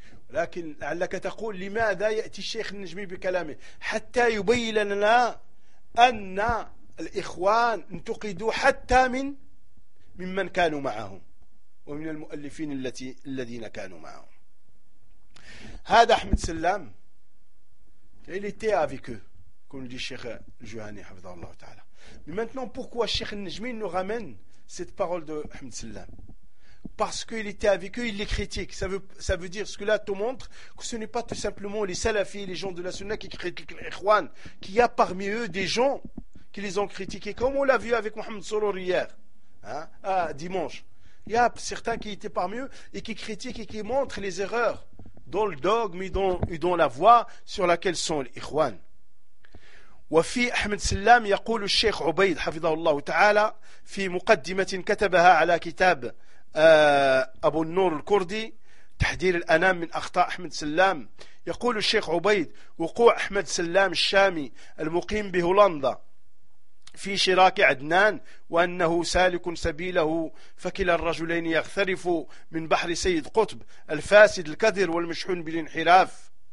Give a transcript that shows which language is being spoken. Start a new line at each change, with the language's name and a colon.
Arabic: Lakin, allaka taqoul, limada yati sheikh al-Najmi bi kalame, hatta yubayilana anna الإخوان انتقدوا حتى ممن كانوا معهم ومن المؤلفين الذين كانوا معهم. هذا أحمد سلام
French: il était avec eux comme dit
Arabic: الشيخ الجهني حفظه الله تعالى.
French: Mais maintenant pourquoi الشيخ النجمي nous ramène cette parole de Ahmed Sallam? Parce qu'il était avec eux, il les critique. Ça veut dire ce que là te montre que ce n'est pas tout simplement les salafis, les gens de la sunna qui critiquent l'Ikhwan, qu'il y a parmi eux des gens qui les ont critiqués, comme on l'a vu avec Mohamed Sorour hier, hein, à dimanche. Il y a certains qui étaient parmi eux et qui critiquent et qui montrent les erreurs dans le dogme et dans la voie sur laquelle sont les Ikhwan.
Arabic: وفي أحمد سلام يقول الشيخ عبيد حفظه الله تعالى في مقدمة كتبها على كتاب أبو النور الكردي تحذير الأنام من أخطاء أحمد سلام، يقول الشيخ عبيد: وقوع أحمد سلام الشامي المقيم بهولندا في شراك عدنان وأنه سالك سبيله فكلا الرجلين يغترف من بحر سيد قطب الفاسد الكدر والمشحون بالانحراف